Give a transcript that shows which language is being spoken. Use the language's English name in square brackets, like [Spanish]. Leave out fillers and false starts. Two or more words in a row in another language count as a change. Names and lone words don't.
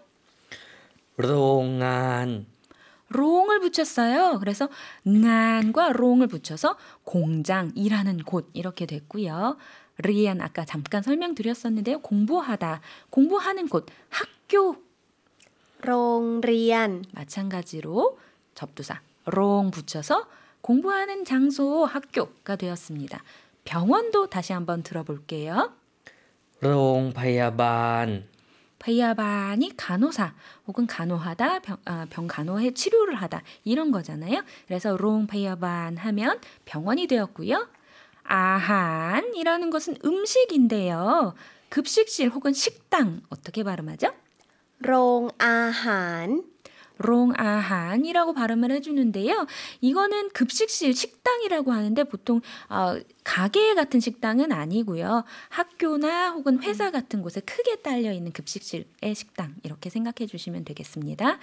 [Thai] โรงงาน [Korean] 롱을 붙였어요. 그래서 응안과 롱을 붙여서 공장, 일하는 곳 이렇게 됐고요. 리안 아까 잠깐 설명드렸었는데요. 공부하다, 공부하는 곳, 학교 [Thai] โรงเรียน [Korean] 마찬가지로 접두사 롱 붙여서 공부하는 장소 학교가 되었습니다. 병원도 다시 한번 들어볼게요. [Thai] โรงพยาบาล [Korean] 바이아반이 간호사 혹은 간호하다, 병 간호해 치료를 하다 이런 거잖아요. 그래서 롱 바이아반 하면 병원이 되었고요. 아한이라는 것은 음식인데요. 급식실 혹은 식당 어떻게 발음하죠? [Thai] โรงอาหาร [Korean] 롱아한이라고 발음을 해주는데요. 이거는 급식실, 식당이라고 하는데 보통 가게 같은 식당은 아니고요. 학교나 혹은 회사 같은 곳에 크게 딸려있는 급식실의 식당 이렇게 생각해 주시면 되겠습니다.